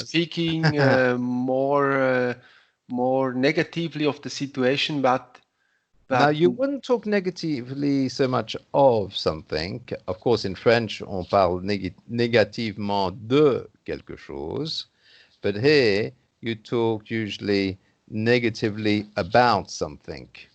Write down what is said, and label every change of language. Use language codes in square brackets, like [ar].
[en] speaking more negatively of the situation, Now, but you wouldn't talk negatively so much of something. Of course, in French, [fr] on parle négativement de quelque chose. [en] But here, you talk usually negatively about something.